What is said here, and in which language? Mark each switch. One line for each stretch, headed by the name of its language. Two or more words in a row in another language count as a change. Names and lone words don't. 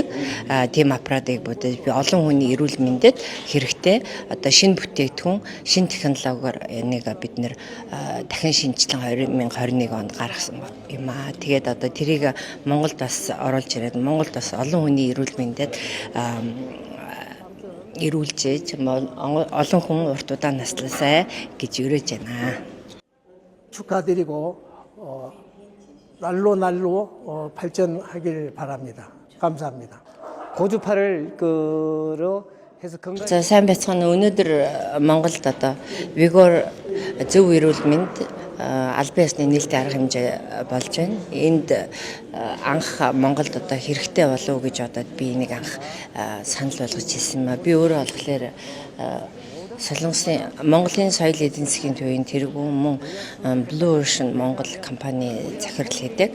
Mongolian: Тийм аппаратыг бодож би олон хүний эрүүл мэндэд хэрэгтэй одоо шинэ бүтээгдэхүүн, шинэ технологиор энийг бид нэр дахин шинжилэн 2021 онд гаргасан юм аа. Тэгээд одоо тэрийг Монголд бас оруулж ирээд Монголд бас олон хүний эрүүл мэндэд эрүүлжээж олон хүн урт удаан насласай гэж өрөөж байна.
Korean: 축하드리고 날로 발전하길 바랍니다. 감사합니다. 고주파를 해서 건강.
Mongolian: За сайн байцгаана. Өнөөдөр Монголд одоо Vigor зөв эрүүл мэнд албан ёсны нээлттэй арга хэмжээ болж байна. Энд анх Монголд одоо хэрэгтэй болов уу гэж бодоод би энийг анх санал болгож хэлсэн юм а. Би өөрөө болохоор Солонгосын Монголын соёл эдийн засгийн төвийн тэргүүн мөн Blue Ocean Монгол компани захирал хийдэг.